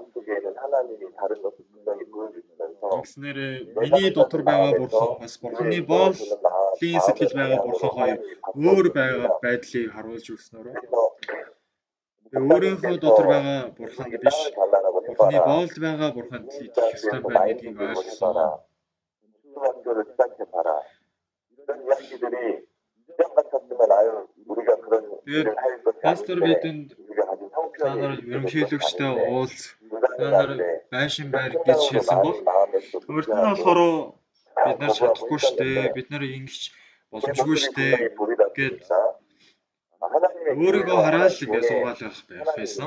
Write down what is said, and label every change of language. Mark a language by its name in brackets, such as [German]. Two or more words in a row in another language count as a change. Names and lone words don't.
[Mongolian] Тэгснээр миний дотор байгаа бурхан бас бурханы боолын сэтгэл байгаа бурхан хоёр өөр байгаа байдлыг харуулж өгснөөр өөрийнхөө дотор байгаа бурханд биш бурханы боолд байгаа бурханд итгэх ёстой байна гэдгийг ойлгосон. [Korean] 학교를 시작해봐라. 이런 이야기들이 이전 같았으면 아유 우리가 그런 일을 할 것이 [Mongolian] пастор [Korean] 아닌데 [Mongolian] бидэнд [Korean] 우리가 가진 [Mongolian] та нар [Korean] 형편이 [Mongolian] ерөнхийлөгчтэй уулз та нар байшин байр гэж хэлсэн бол өөрт нь болохоор бид нар чадахгүй штэ бид нар ингэж боломжгүй штэ гэд өөрийгөө хараад л ингэ суугаалах байх байсан.